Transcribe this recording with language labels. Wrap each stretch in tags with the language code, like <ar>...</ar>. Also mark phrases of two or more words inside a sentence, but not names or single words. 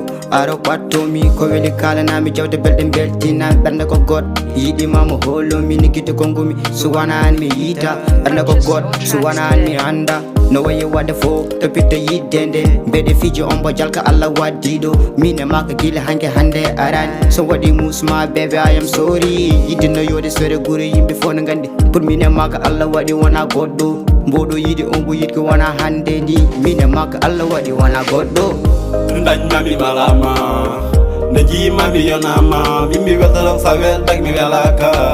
<ff>Aro ɓattomi ko weli kalanami jawde belɗe beltinami. Ɓernde ko God yiɗima mo holomi ni gite ko ngumi. So wona an mi yiita. Ɓernde ko God, so wona an mi anda.</ff> <en>No way you</en> <ff>waɗa fo, to pitta yidde nde. Mbeɗe fijo on bo jalka Allah waddi ɗo. Min e makko gila hanke hande arani. So waɗi musma,</ff> <en>baby, I am sorry.</en> <ff>Yidde no yode sore gure yimɓe fo no gandi. Pour min e makko Allah waɗi wona goɗɗo. Mboɗo yiɗi on bo yiɗi ko wona hande ni. Min e makko Allah waɗi wona goɗɗo. Dañmami malama. Nde jimami yonama. Min mi weltoto sawel tag mi welaka.</ff>